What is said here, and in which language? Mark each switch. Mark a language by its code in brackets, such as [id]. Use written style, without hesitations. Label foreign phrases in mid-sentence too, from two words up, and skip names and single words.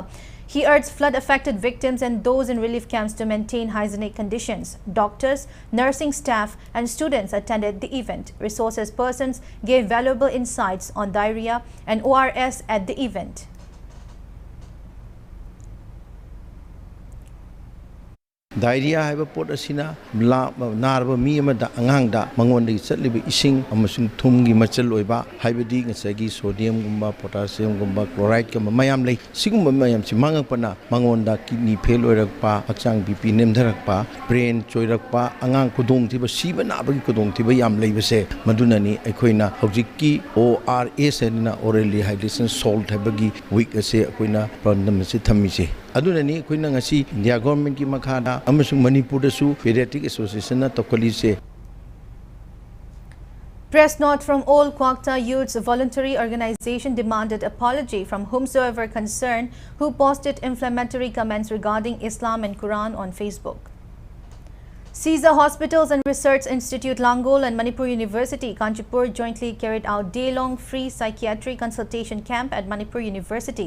[en] He urged flood-affected victims and those in relief camps to maintain hygienic conditions. Doctors, nursing staff, and students attended the event. Resources persons gave valuable insights on diarrhea and ORS at the event. [mni] Diarrhea haiba pot asina narba mi amada angangda mangonda chatliba ising amasung thumgi machal oiba haibadi ngasagi sodium gumba potassium gumba chloride gumba mayam lei sigumba mayam si mangakpana mangonda [en] kidney fail [mni] oirakpa hakchang bp nemdharakpa brain choirakpa angang kudong thiba siba nabagi kudong thiba yam leibase madunani aikhoina hojikki ORS na [en] oral rehydration salt [mni] habagi week ase akoina problem se thamise adunani akoina ngasi India government ki makhada amasung Manipur dasu Pediatric Association na tokalise. [en] Press note from all Kwakta Youth's voluntary organization demanded apology from whomsoever concerned who posted inflammatory comments regarding Islam and Quran on Facebook. Caesar Hospitals and Research Institute Langol and Manipur University Kanchipur jointly carried out day-long free psychiatry consultation camp at Manipur University.